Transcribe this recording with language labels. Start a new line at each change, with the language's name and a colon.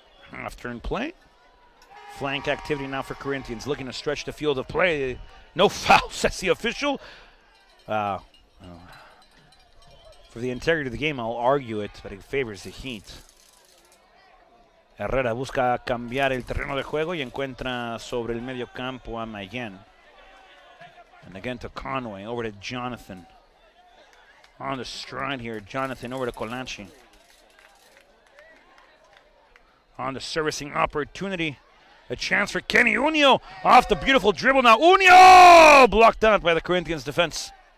English: Half-turn play. Flank activity now for Corinthians. Looking to stretch the field of play. No foul, says the official. For the integrity of the game, I'll argue it, but it favors the Heat.
Spanish: Herrera busca cambiar el terreno de juego y encuentra sobre el medio campo a Mayen.
English: And again to Conway, over to Jonathan. On the stride here, Jonathan over to Colaci. On the servicing opportunity. A chance for Kenny Unio. Off the beautiful dribble now. Unio! Blocked out by the Corinthians defense.